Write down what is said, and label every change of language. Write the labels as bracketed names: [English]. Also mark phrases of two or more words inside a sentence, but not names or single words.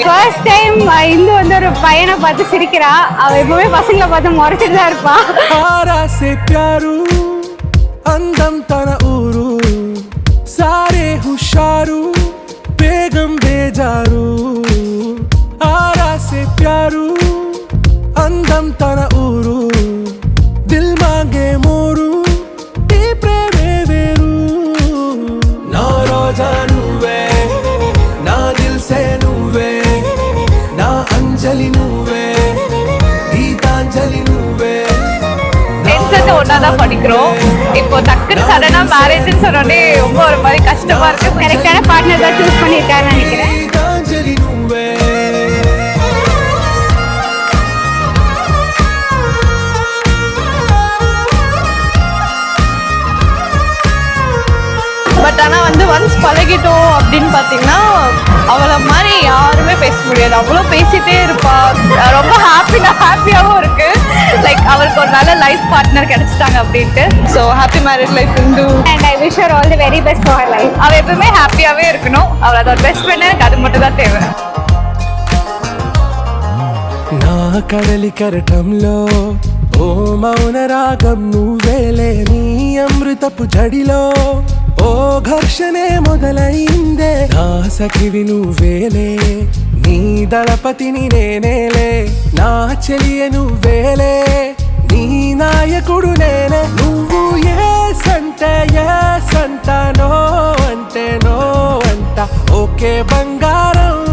[English] first time [Tamil] இந்து வந்து ஒரு பையனை பார்த்து சிரிக்கிறா. அவ எப்பவுமே பசங்களை பார்த்து முறைச்சிட்டு தான் இருப்பா. [Telugu] ஆராசே प्यारू అందం తన ఊరు సారే హుషారు బేగం బేజారు ఆరాసే प्यारू అందం తన ఊరు [Hindi] दिल मांगे मोर [Telugu] ఈ ప్రేమే వేరు నా రోజా నువ్వే నా దిల్ సే నువ్వే నా అంజలి నువ్వే గీతాంజలి నువ్వే. [Tamil] ஒன்னாதான் படிக்கிறோம். இப்போ டக்குன்னு சடனா மேரேஜ்னு சொன்னோடனே ரொம்ப ஒரு மாதிரி கஷ்டமா இருக்கு. கரெக்டான பார்ட்னர் தான் சூஸ் பண்ணிருக்காருன்னு நினைக்கிறேன். பட் ஆனால் வந்து ஒன்ஸ் பழகிட்டோம் அப்படின்னு பார்த்தீங்கன்னா அவளை மாதிரி யாருமே பேச முடியாது. அவ்வளோ பேசிட்டே இருப்பா. ரொம்ப ஹாப்பியாகவும் இருக்கு. லைக் அவருக்கு ஒரு நல்ல [English] life partner [Tamil] கிடைச்சிட்டாங்க அப்படின்ட்டு. [English] So happy marriage life Indhu. And I wish her all the very best for her life. [Tamil] அவள் எப்பவுமே ஹாப்பியாகவே இருக்கணும். அவள் அதோட [English] best friend. [Tamil] எனக்கு அது மட்டும் தான் தேவை. [Telugu] నా కడలి కరటంలో ఓ మౌన రాగం నువ్వేలే నీ అమృతపు జడిలో ఓ ఘర్షణే మొదలైందే నా సఖివి నువ్వేలే నీ దళపతిని నేనేలే నా చెలియ నువ్వేలే నీ నాయకుడు నేనే నువ్వు ఏ సంట నో అంటే నో అంట ఓకే బంగారం